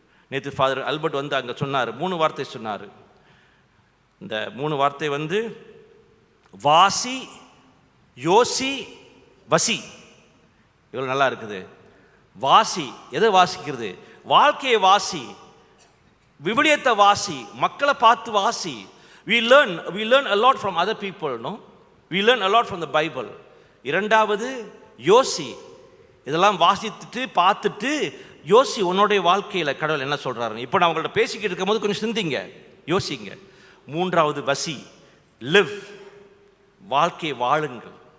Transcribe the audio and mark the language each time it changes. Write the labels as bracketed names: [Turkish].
[Tamil] நேற்று father Albert அங்கே சொன்னார், 3 வார்த்தை சொன்னார். இந்த 3 வார்த்தை வாசி, யோசி, வசி. இவ்வளோ நல்லா இருக்குது. வாசி, எதை வாசிக்கிறது? வாழ்க்கையை வாசி, விவிலியத்தை வாசி, மக்களை பார்த்து வாசி. [English] we learn a lot from other people, no? we learn a lot from the Bible. [Tamil] இரண்டாவது யோசி, இதெல்லாம் வாசித்துட்டு பார்த்துட்டு யோசி உன்னுடைய வாழ்க்கையில் கடவுள் என்ன சொல்கிறாரு. இப்போ நான் உங்கள்கிட்ட பேசிக்கிட்டு இருக்கும்போது கொஞ்சம் சிந்திங்க, யோசிங்க. மூன்றாவது வசி, லிவ், வாழ்க்கையை வாழுங்கள்.